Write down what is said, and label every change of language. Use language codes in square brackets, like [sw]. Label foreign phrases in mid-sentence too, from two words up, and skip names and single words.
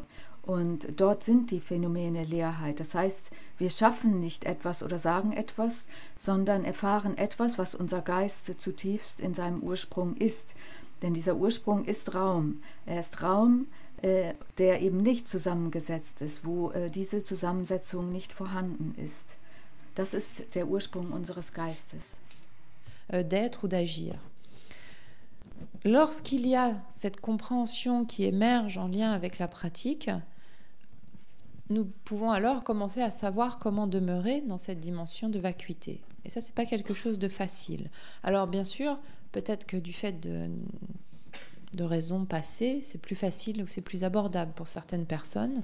[de] Und dort sind die Phänomene Leerheit. Das heißt, wir schaffen nicht etwas oder sagen etwas, sondern erfahren etwas, was unser Geist zutiefst in seinem Ursprung ist. Denn dieser Ursprung ist Raum. Er ist Raum, der eben nicht zusammengesetzt ist, wo diese Zusammensetzung nicht vorhanden ist. Das ist der Ursprung unseres Geistes. [fr] D'être ou d'agir. Lorsqu'il y a cette compréhension qui émerge en lien avec la pratique, nous pouvons alors commencer à savoir comment demeurer dans cette dimension de vacuité. Et ça, c'est pas quelque chose de facile. Alors bien sûr, peut-être que du fait de raisons passées, c'est plus facile ou c'est plus abordable pour certaines personnes.